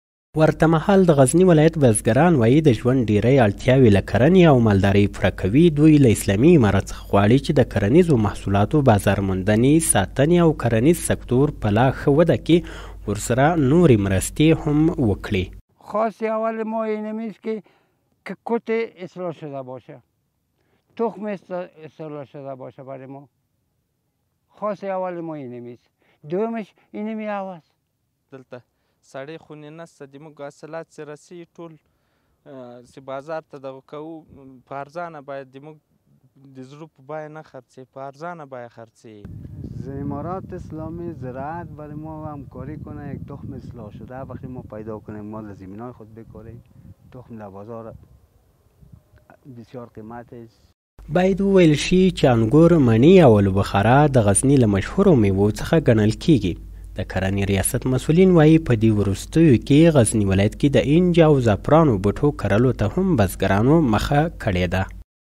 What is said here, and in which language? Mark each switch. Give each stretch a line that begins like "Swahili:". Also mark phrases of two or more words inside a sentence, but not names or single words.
Pashto: ورته مهال د غزني ولایت بزګران وایي د ژوند ډیری اړتیاوې له کرنې او مالدارۍ پوره کوي. دوی له اسلامي امارت څخه غواړي چې د کرنیزو محصولاتو بازار موندنې، ساتنې او کرنیز سکتور په لا ښه وده کې ورسره نورې مرستې هم وکړي.
Persian: خاص اول ما اینم است که کت اصلاح شده باشه، تخم اصلاح شده باشه برای ما. خاص اول ما اینم است. دومش اینم هواست.
Pashto: دلته سړی خونې نشته، زموږ حاصلات چې رسېږي ټول چې بازار ته دغه کوو په ارزانه باید زموږ د زړه په بیه نه خرڅوي، په ارزانه بیه خرڅوي.
Persian: امارات اسلامی زراعت برای ما همکاری کنه، یک تخم اصلاح شده وقتی ما پیدا کنیم ما در زمینای خود بکاریم. تخم در بازار بسیار قیمت است.
Pashto: باید وویل شي چې انګور، مڼې او الوبخاره د غزني له مشهورو میوو څخه ګڼل کیږي. د کرنې ریاست مسؤلین وایي په دې وروستیو کې غزني ولایت کې د انج او زعفرانو بوټو کرلو ته هم بزګرانو مخه کړې ده.